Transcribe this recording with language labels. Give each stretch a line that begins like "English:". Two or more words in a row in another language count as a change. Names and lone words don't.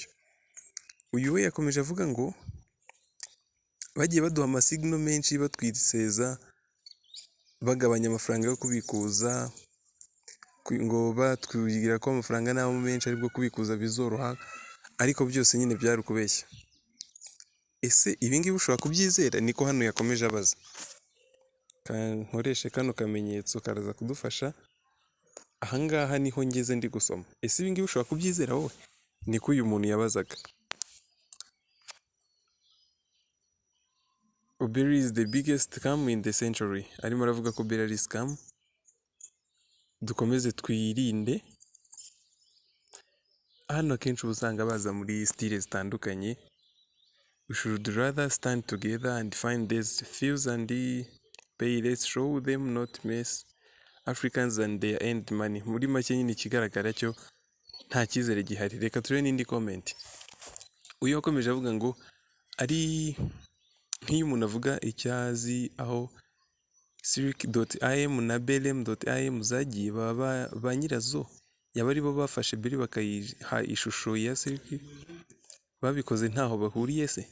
Kinyarwanda: Uyu we yakomeje avuga ngo bagiye baduha amasignal menshi batwiseza bagabanya amafaranga yo kubikuza, ngo batwibwira ko amafaranga nabo menshi aribwo kubikuza bizoroha, ariko byose nyine byari ukubeshya. Ese ibi ngibi ushobora kubyizera? Niko hano yakomeje abaza. Nkoreshe kano kamenyetso karaza kudufasha. Ahangaha niho ngeze ndi gusoma. Ese ibi ngibi ushobora kubyizera wowe? Niko uyu muntu yabazaga.
English: Berry is the biggest scam in the century.
Kinyarwanda: Arimo aravuga ko Berry ari scam. Dukomeze twirinde. Hano akenshi uba usanga baza muri style zitandukanye.
English: We should rather stand together and find these thieves and pay. Let's show them not mess Africans and their end money.
Kinyarwanda: Muri make nyine ikigaragara cyo nta cyizere gihari. Reka turebe n'indi comment. Uyu wakomeje avuga ngo ari nk'iyo umuntu avuga icyazi aho Circ.im na Belem.im zagiye ba nyirazo yaba aribo bafashe Berry bakayiha ishusho ya Circ, babikoze ntaho bahuriye se?